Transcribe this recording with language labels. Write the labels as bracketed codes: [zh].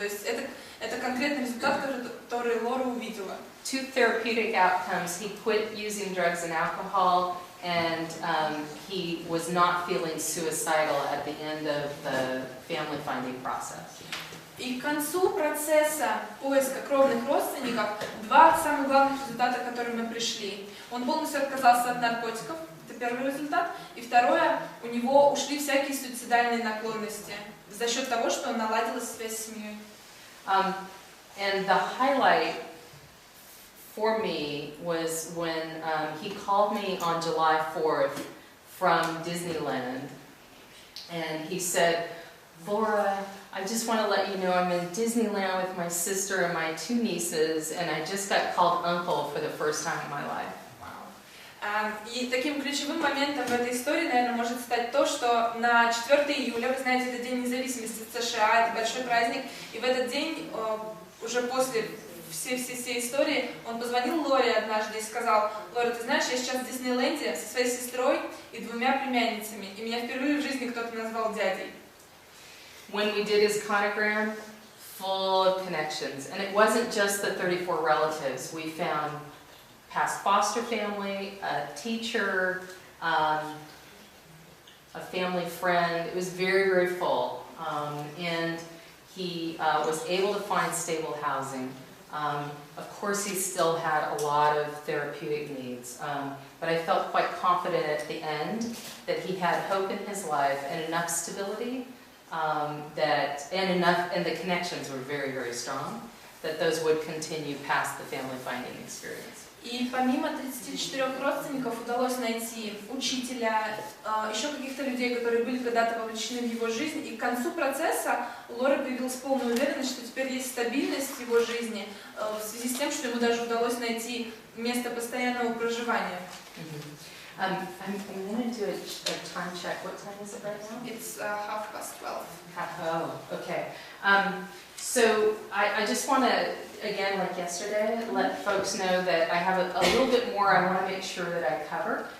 [ru] То есть это конкретный результат, который Лора увидела. [en] 2 therapeutic outcomes: he quit using drugs and alcohol, and he was not feeling suicidal at the end of the family finding process. [ru] И к концу процесса поиска кровных родственников 2 самых главных результата, к которым мы пришли. Он полностью отказался от наркотиков, это первый результат. И второе, у него ушли всякие суицидальные наклонности за счет того, что он наладил связь с семьей. [en] And the highlight for me was when he called me on July 4th from Disneyland, and he said, "Laura, I just want to let you know I'm in Disneyland with my sister and my 2 nieces, and I just got called uncle for the first time in my life." [ru] И таким ключевым моментом в этой истории, наверное, может стать то, что на 4 июля, вы знаете, это День независимости США, это большой праздник, и в этот день, уже после всей истории, он позвонил Лоре однажды и сказал: "Лора, ты знаешь, я сейчас в Диснейленде со своей сестрой и 2 племянницами, и меня впервые в жизни кто-то назвал дядей." [en] When we did his conogram, full of connections, and it wasn't just the 34 relatives. We found past foster family, a teacher, a family friend. It was very, very full, and he was able to find stable housing. Of course, he still had a lot of therapeutic needs, but I felt quite confident at the end that he had hope in his life and enough stability, and the connections were very, very strong, that those would continue past the family finding experience. [ru] И помимо 34 родственников удалось найти учителя, еще каких-то людей, которые были когда-то вовлечены в его жизнь. И к концу процесса у Лоры появилась полная уверенность, что теперь есть стабильность в его жизни, в связи с тем, что ему даже удалось найти место постоянного проживания. [en] I'm going to do a time check. What time is it right now? It's 12:30. Oh, okay. So I just want to, again, like yesterday, let folks know that I have a little bit more I want to make sure that I cover.